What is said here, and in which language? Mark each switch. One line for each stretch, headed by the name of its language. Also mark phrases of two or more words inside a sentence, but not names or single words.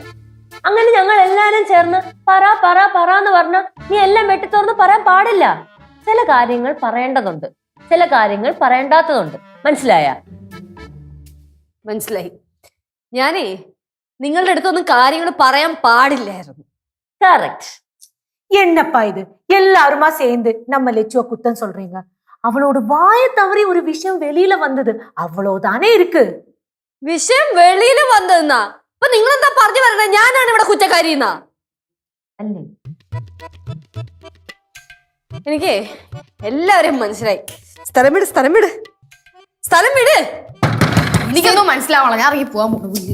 Malayalam: അങ്ങനെ ഞങ്ങൾ എല്ലാരും ചേർന്ന് പറ പറ പറ എന്ന് പറഞ്ഞ നീ എല്ലാം വെട്ടിത്തുറന്ന് പറയാൻ പാടില്ല. ചില കാര്യങ്ങൾ പറയേണ്ടതുണ്ട്, ചില കാര്യങ്ങൾ പറയേണ്ടാത്തതുണ്ട്. മനസ്സിലായ? മനസ്സിലായി. ഞാനേ നിങ്ങളുടെ അടുത്തൊന്നും കാര്യങ്ങൾ പറയാൻ പാടില്ലായിരുന്നു. കറക്റ്റ്.
Tamil: என்னப்பா இது எல்லாருமா சேர்ந்து நம்ம லெச்சுவ குத்தம் சொல்றீங்க? அவளோட வாய தவறி ஒரு விஷயம் வெளியில வந்தது, அவ்வளவுதானே இருக்கு.
Malayalam: വിഷയം വെളിയിൽ വന്നതെന്നാ? അപ്പൊ നിങ്ങൾ എന്താ പറഞ്ഞു വരണേ? ഞാനാണ് ഇവിടെ കുറ്റക്കാരിന്നാ? അല്ലേ? എനിക്ക് എല്ലാവരെയും മനസ്സിലായി. സ്ഥലം വിട്, സ്ഥലം വിട്, സ്ഥലം വിട്. എനിക്കൊന്നും മനസ്സിലാവണം. ഞാൻ ഇറങ്ങി പോവാൻ പോകുന്നു.